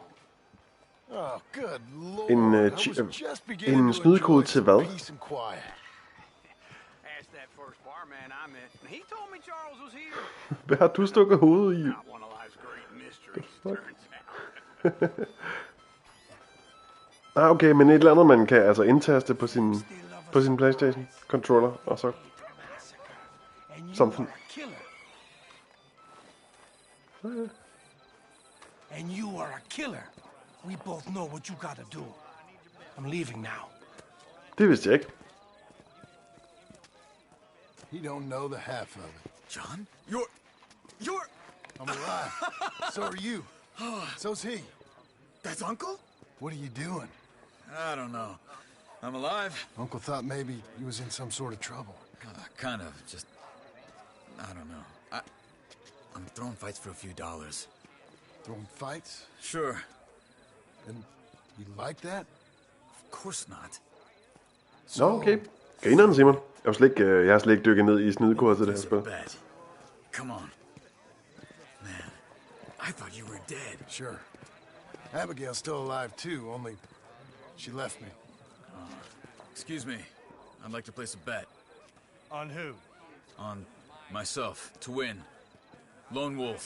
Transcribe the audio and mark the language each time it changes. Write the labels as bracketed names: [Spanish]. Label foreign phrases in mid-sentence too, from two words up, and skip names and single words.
[English] Oh, good lord. [Danish] En, [English] I was just beginning [Danish] en [English] to [Danish] snydekode [English] enjoy [Danish] til [English] some [Danish] hvad? [English] peace and quiet. Asked that first barman I met, and he told me Charles was here. [Danish] Hvad har du stukket hovedet i? [English] Not one of life's great mysteries, turns out. [Danish] Okay, men et eller andet, man kan altså indtaste på sin PlayStation controller, og så something. [English] And you are a killer. We both know what you gotta do. I'm leaving now. [Danish] Det vidste jeg ikke. [English] He don't know the half of it. John? You're... I'm alive. So are you. So's he. That's Uncle? What are you doing? I don't know. I'm alive. Uncle thought maybe he was in some sort of trouble. Kind of. Just... I don't know. I'm throwing fights for a few dollars. Throwing fights? Sure. And you like that? Of course not. [Danish] Nå, okay. Grineren, Simon. Jeg har slet ikke dykket ned i snydekoder til det her spil. [English] Come on. Man, I thought you were dead. Sure. Abigail's still alive too, only she left me. Excuse me. I'd like to place a bet. On who? On myself, to win. Lone Wolf.